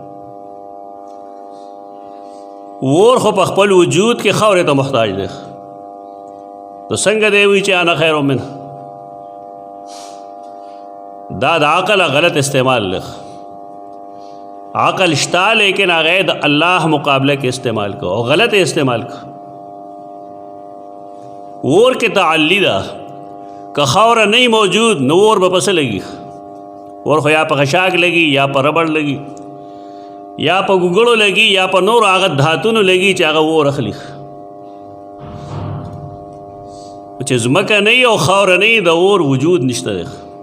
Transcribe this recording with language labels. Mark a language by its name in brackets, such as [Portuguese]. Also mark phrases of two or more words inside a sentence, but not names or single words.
[Pashto] اور خو په خپل وجود کې خاورې ته محتاج دی. نو څنګه دی وی چې [Arabic] انا خیر منه؟ [Pashto] دا د عقل غلط استعمال لغ. عقل شتا لیکن هغه د الله مقابله کې استعمال کو او غلط استعمال کو. اور کې تعلی ده، که خاوره نه موجود نو اور به پسې لګي. اور خو یا په خشاک لګي، یا په ربړ لګي، یا په ګوګړو لګي، یا په نور هغه دھاتونو لګي چې هغه اور اخلي. چې ځمکه نه او خاوره نه، د اور وجود نشته دی.